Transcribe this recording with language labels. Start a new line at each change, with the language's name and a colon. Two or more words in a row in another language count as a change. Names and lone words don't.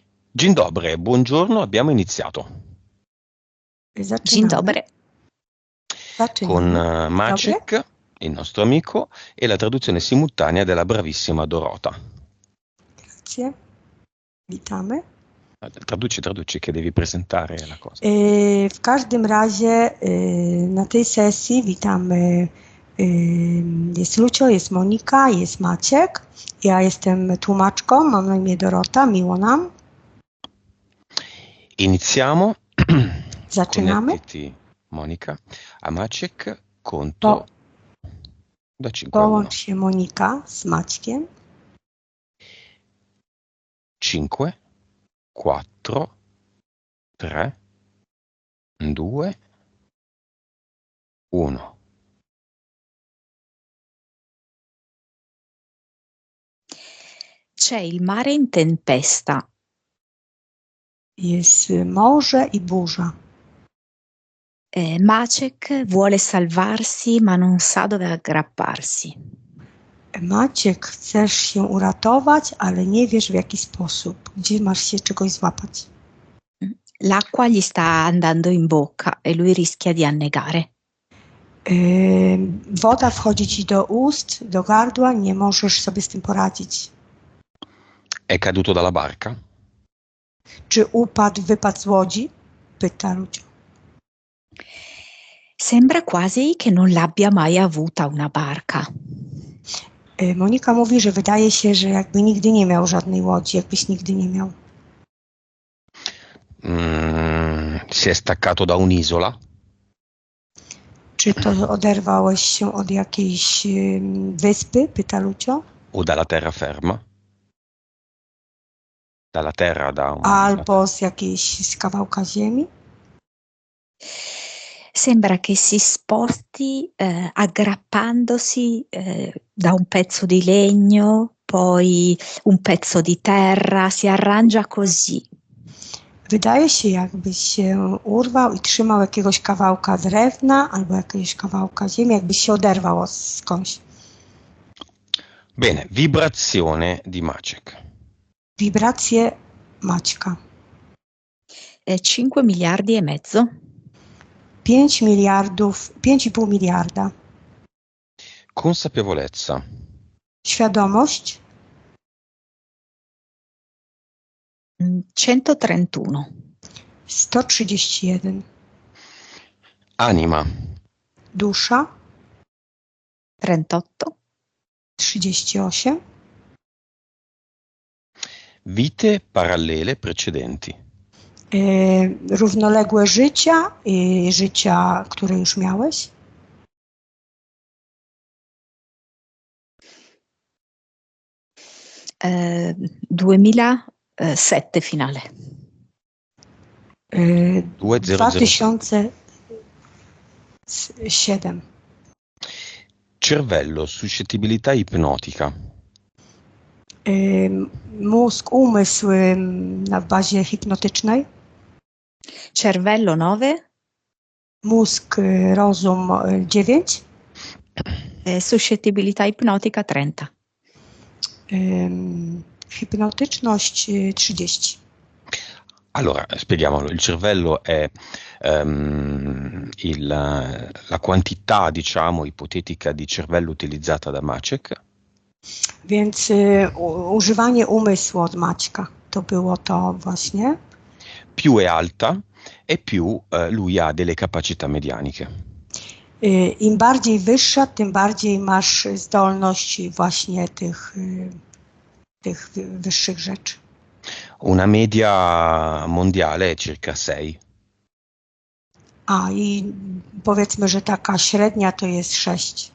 Polish: Dzień dobry,
Italian: buongiorno, abbiamo iniziato
Polish: Dzień Zaczynamy. dobry.
Italian: con
Polish: Dobry. Maciek,
Italian: il nostro amico, e la traduzione simultanea della bravissima Dorota. Grazie. Witamy. Traduci che devi presentare la cosa.
Polish: W każdym razie na tej sesji witamy. Jest Lucio, jest Monika, jest Maciek. Ja jestem tłumaczką, mam na imię Dorota, miło nam. Iniziamo. Zaczynamy.
Italian: Connettiti, Monica. A Maciek conto da 5
Polish: Połącz się Monika z Maćkiem. 5, 4, 3, 2, 1.
Italian: C'è il mare in tempesta.
Polish: Jest morze i burza.
Italian: Maciek vuole salvarsi ma non sa dove aggrapparsi.
Polish: Maciek, chcesz się uratować, ale nie wiesz w jaki sposób. Gdzie masz się czegoś złapać?
Italian: L'acqua gli sta andando in bocca e lui rischia di annegare.
Polish: Woda wchodzi ci do ust, do gardła, nie możesz sobie z tym poradzić.
Italian: È caduto dalla barca?
Polish: Czy wypadł z łodzi? Pyta Lucio.
Italian: Sembra quasi che non l'abbia mai avuta una barca.
Polish: Monika mówi, że wydaje się, że jakby nigdy nie miał żadnej łodzi, jakbyś nigdy nie miał.
Italian: Si è staccato da un'isola?
Polish: Czy to oderwałeś się od jakiejś wyspy? Pyta Lucio.
Italian: O dalla terraferma? Dalla terra,
Polish: Albo z kawałka ziemi?
Italian: Sembra che si sposti aggrappandosi da un pezzo di legno, poi un pezzo di terra, si arrangia così.
Polish: Wydaje się, jakbyś się urwał i trzymał jakiegoś kawałka drewna albo jakiegoś kawałka ziemi, jakbyś się oderwał skądś.
Italian: Bene, vibrazione di Maciek.
Polish: Wibracje Maćka.
Italian: 5 miliardi e mezzo.
Polish: 5,5 miliarda.
Italian: Consapevolezza.
Polish: Świadomość. 131. 131.
Italian: Anima.
Polish: Dusza. 38. 38.
Italian: Vite parallele precedenti.
Polish: Równoległe życia i życia, które już miałeś.
Italian: Eh, 2007 finale.
Polish: 2007.
Italian: Cervello, suscettibilità ipnotica.
Polish: Mózg, umysł na bazie hipnotycznej.
Italian: Cervello 9.
Polish: Mózg, rozum 9.
Italian: Suscettibilità ipnotica 30.
Polish: Hipnotyczność 30.
Italian: Allora, spieghiamolo, il cervello è la quantità, diciamo, ipotetica di cervello utilizzata da Maciek.
Polish: Więc używanie umysłu od Maćka, to było to właśnie.
Italian: Più è alta e più lui ha delle capacità medianiche.
Polish: Im bardziej wyższa, tym bardziej masz zdolność właśnie tych wyższych rzeczy.
Italian: Una media mondiale è circa 6.
Polish: I powiedzmy, że taka średnia to jest 6.